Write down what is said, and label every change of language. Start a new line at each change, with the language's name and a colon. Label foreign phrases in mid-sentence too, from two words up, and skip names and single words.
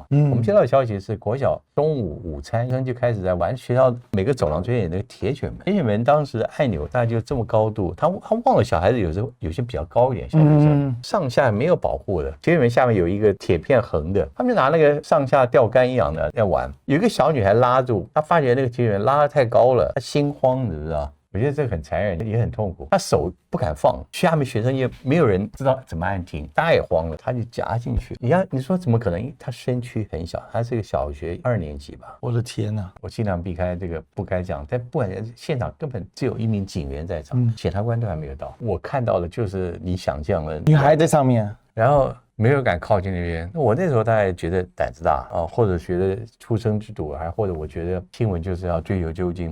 Chinese: 我們接到的消息是國小中午午餐就開始在玩，學校每個走廊中間有那個鐵捲門，鐵捲門當時的按鈕大概就這麼高度，他忘了小孩子有些比較高一點，小學生上下沒有保護的，鐵捲門下面有一個鐵片橫的，他們就拿那個上下釣竿一樣的在玩。有一個小女孩拉住，她發覺那個鐵捲門拉得太高了，她心慌，你知道？我覺得這個很殘忍，也很痛苦。他手不敢放，下面學生也沒有人知道怎麼按停，大家也慌了，他就夾進去。你說怎麼可能？他身軀很小，他是一個小學2年級吧。我的天哪！我盡量避開這個不該講，但不管現場根本只有1名警員在場，檢察官都還沒有到。我看到的就是你想象的女孩在上面，然後沒有敢靠近那邊。我那時候大概覺得膽子大啊，或者覺得出生之犢，還或者我覺得新聞就是要追求究竟。